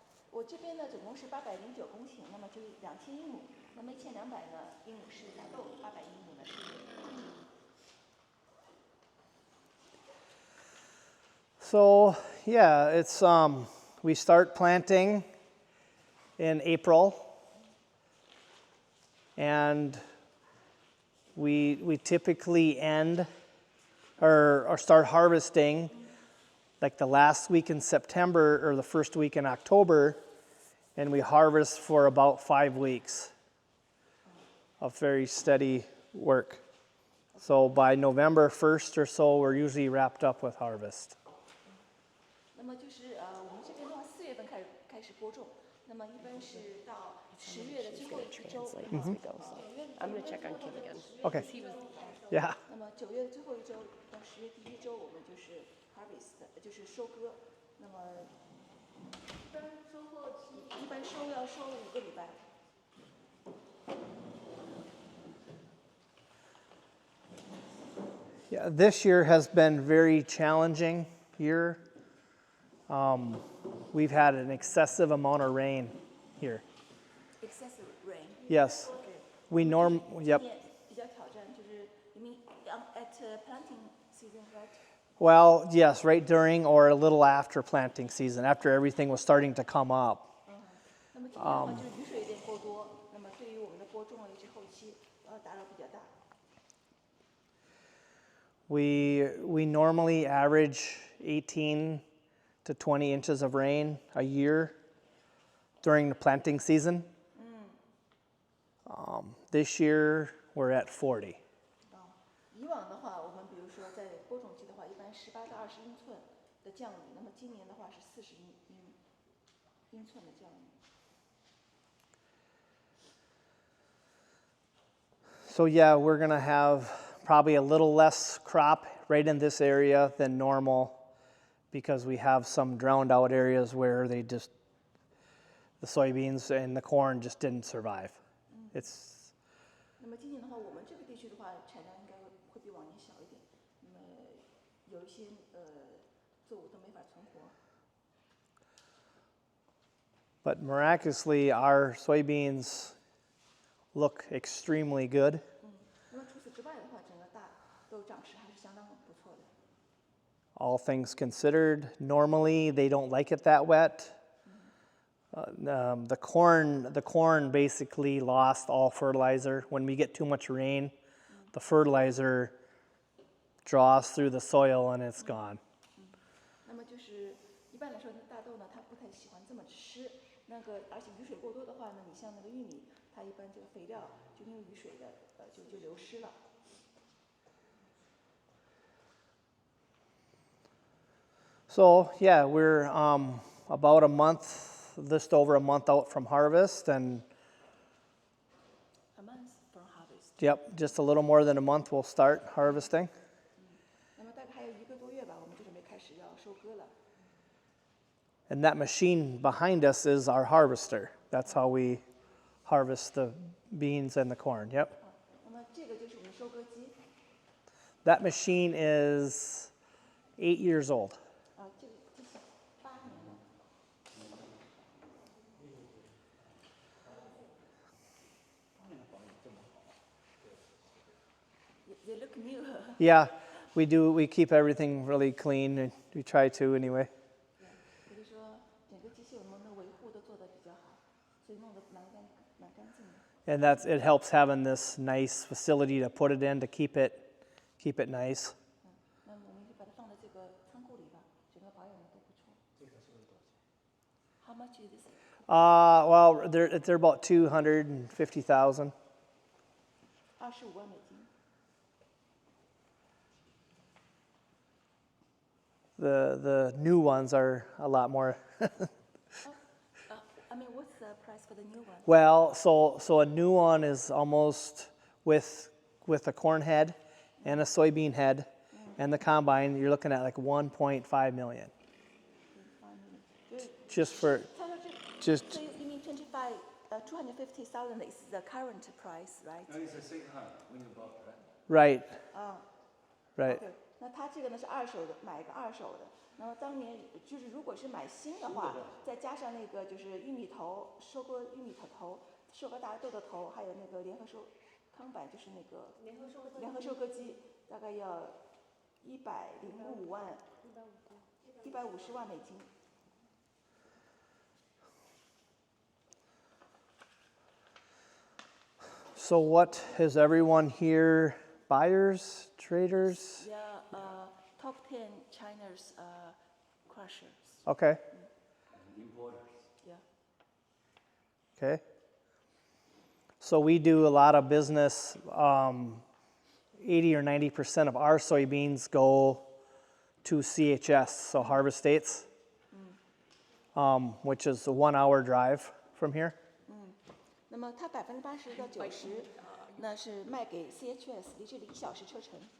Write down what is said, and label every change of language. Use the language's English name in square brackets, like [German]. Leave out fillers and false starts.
[Chinese] 我这边呢总共是809公顷，那么就是2000英亩，那么1200呢英亩是大豆，800英亩呢是玉米。 [English] So yeah, it's we start planting in April, and we typically end or start harvesting like the last week in September or the first week in October, and we harvest for about 5 weeks of very steady work. So by November 1st or so, we're usually wrapped up with harvest. [Chinese] 那么就是我们这边的话4月份开始播种，那么一般是到10月的最后一周。 [English] I'm going to check on Kim again. Okay. 'Cause he was Yeah. [Chinese] 那么9月的最后一周到10月第1周，我们就是 harvest，就是收割。那么一般收要收5个礼拜。 [English] Yeah, this year has been very challenging year. we've had an excessive amount of rain here. excessive rain. Yes. We yep. [Chinese] 今年比较挑战就是 [English] you mean at planting season, right? Well, yes, right during or a little after planting season, after everything was starting to come up. [Chinese] 那么今年的话就是雨水有点过多，那么对于我们的播种啊，尤其后期打扰比较大。 [English] We normally average 18 to 20 inches of rain a year during the planting season. This year we're at 40. [Chinese] 以往的话，我们比如说在播种期的话，一般18到20英寸的降雨，那么今年的话是40英寸的降雨。 [English] So yeah, we're gonna have probably a little less crop right in this area than normal because we have some drowned out areas where the soybeans and the corn just didn't survive. It's [Chinese] 那么今年的话，我们这个地区的话，产量应该会比往年小一点。那么有一些作物都没法存活。 [English] But miraculously, our soybeans look extremely good. [Chinese] 那么除此之外的话，整个大豆长势还是相当不错的。 [English] All things considered, normally they don't like it that wet. The corn basically lost all fertilizer. When we get too much rain, the fertilizer draws through the soil and it's gone. [Chinese] 那么就是一般来说，大豆呢，它不太喜欢这么湿。而且雨水过多的话呢，你像那个玉米，它一般这个肥料就因为雨水的就流失了。 [English] So yeah, we're about a month, just over a month out from harvest, and A month from harvest. yep, just a little more than a month we'll start harvesting. [Chinese] 那么大概还有1个多月吧，我们就准备开始要收割了。 [English] And that machine behind us is our harvester. That's how we harvest the beans and the corn. Yep. [Chinese] 那么这个就是我们收割机。 [English] That machine is 8 years old. [Chinese] 这个机器8年了。 [English] They look new. Yeah, we do. We keep everything really clean, and we try to anyway. [Chinese] 也就是说，整个机器我们的维护都做得比较好，所以弄得蛮干净的。 [English] And it helps having this nice facility to put it in to keep it nice. [Chinese] 那么我们就把它放在这个仓库里吧，整个保养的都不错。 [English] How much is this? Well, they're about 250,000. [Chinese] 25万美金。 [English] The new ones are a lot more. I mean, what's the price for the new one? Well, so a new one is almost with a corn head and a soybean head and the combine. You're looking at like 1.5 million. Just for just. So you mean 250,000 is the current price, right? It's a second hand when you bought, Right. right? Right. [Chinese] 对，那它这个呢是二手的，买一个二手的。那么当年就是如果是买新的话，再加上那个就是玉米头，收割玉米头，收割大豆的头，还有那个联合康板，就是那个联合收割机，大概要105万，150万美金。 [English] So what is everyone here? Buyers, traders? Yeah, top 10 China's crushers. Okay. Importers. Yeah. Okay. So we do a lot of business. 80 or 90% of our soybeans go to CHS, so Harvest States, which is a 1-hour drive from here. [Chinese] 那么它80%到90%，那是卖给 CHS， 离这里1小时车程。